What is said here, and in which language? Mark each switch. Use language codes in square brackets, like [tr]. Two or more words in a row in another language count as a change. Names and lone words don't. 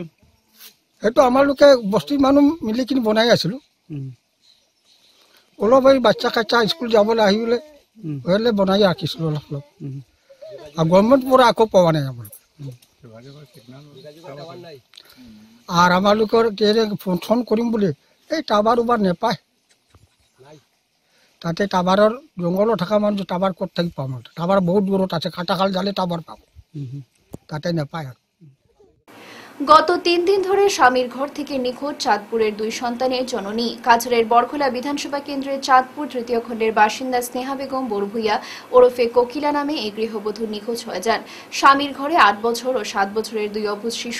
[as] সেইটো আমালোকে বস্তিৰ মানুহ মিলি কিনি বনাই আছিলোঁ অলপ এই বাচ্চা কাচ্চা স্কুল যাবলৈ আহিলে হেলে বনাই ৰাখিছিলোঁ অলপ অলপ আৰু গভৰ্ণমেণ্টৰ পৰা আকৌ পোৱা নাই আমালোকে আর আমালোকৰ ফোন কৰিম বুলি এই টাৱাৰ উবাৰ নেপায় তাতে টাৱাৰৰ জংঘলত থকা মানুহ টাৱাৰ ক'ত থাকি পাম টাৱাৰ বহুত দূৰত আছে কাটাখাল জালে টাৱাৰ পাব তাতে নেপায় আর [bn] গত 3 দিন ধরে স্বামীর ঘর থেকে নিখোঁজ চাঁদপুরের 2 সন্তানের জননী কাছাড়ের বরখোলা বিধানসভা কেন্দ্রের চাঁদপুর তৃতীয় খণ্ডের বাসিন্দা স্নেহা বেগম বড়ভুইয়া ওরফে কোকিলা নামে এই গৃহবধূ নিখোঁজ হয়ে যান স্বামীর ঘরে 8 বছর ও 7 বছরের 2 অবুঝ শিশু